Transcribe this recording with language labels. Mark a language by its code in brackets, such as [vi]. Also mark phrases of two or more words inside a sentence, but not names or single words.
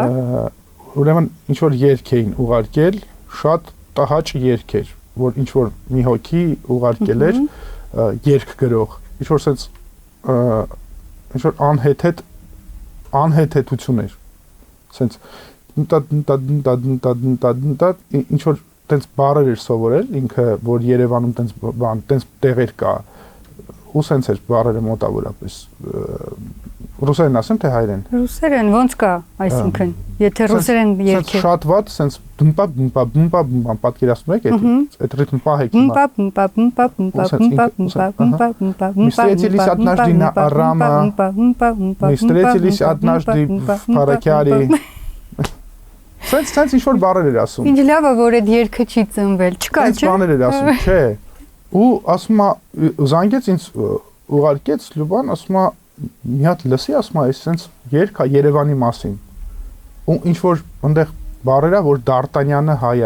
[hy] ուրեմն ինչ որ երգ էին ուղարկել, շատ տհաճ երգ էր, որ ինչ որ մի հոգի ուղարկել էր երգ գրող։ Ինչ որ sense ինչ որ անհեթեթություն էր։ Sense ինչ որ տենց բառեր էր սովորել ինքը, որ Երևանում տենց տեղեր կա ու սենց էր բառերը մոտավորապես ռուսերեն ասեմ թե հայերեն։ Ռուսերեն ոնց կա, այսինքն, եթե ռուսերեն երգ է։ Շատ վատ սենց բումպա պատկերացնում եք, այդ ռիթմ պահեք [ru] Мы встретились однажды на Арама. Мы встретились однажды в Паракяре. [hy] Սենց ինչ որ բառեր էր ասում։ Ինչ լավ է, որ այդ երգը չի ծնվել, չկա, չէ՞։ Սենց բառեր էր ասում, չէ։ Ու ասում է, զանգեց ինձ ուղարկեց Լյուբան, ասում է, մի հատ լսի, ասում է, այս սենց երգ է Երևանի մասին։ Ու ինչ որ այնտեղ բառերա, որ Դարտանյանը հայ է